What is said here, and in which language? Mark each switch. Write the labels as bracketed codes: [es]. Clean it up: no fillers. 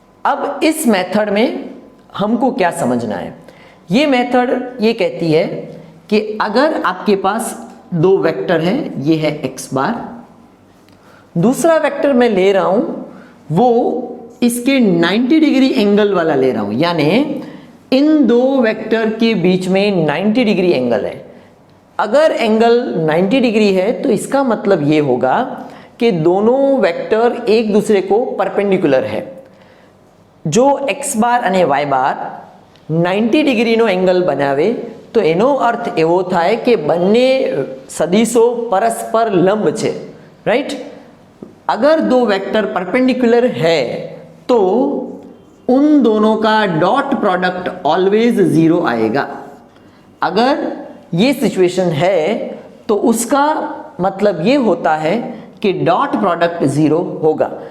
[hi] अब इस मेथड में हमको क्या समझना है, ये मेथड ये कहती है कि अगर आपके पास दो वेक्टर है, ये है एक्स बार, दूसरा वेक्टर मैं ले रहा हूं वो इसके 90 डिग्री एंगल वाला ले रहा हूं, यानी इन दो वेक्टर के बीच में 90 डिग्री एंगल है। अगर एंगल 90 डिग्री है तो इसका मतलब ये होगा कि दोनों वेक्टर एक दूसरे को परपेंडिकुलर है। जो एक्स बार [gu] અને વાય બાર 90 ડિગ્રીનો એંગલ બનાવે તો એનો અર્થ એવો થાય કે બંને સદિશો પરસ્પર લંબ છે, राइट। [hi] अगर दो वेक्टर परपेंडिकुलर है तो उन दोनों का डॉट प्रोडक्ट ऑलवेज 0 आएगा। अगर ये सिचुएशन है तो उसका मतलब ये होता है कि डॉट प्रोडक्ट 0 होगा।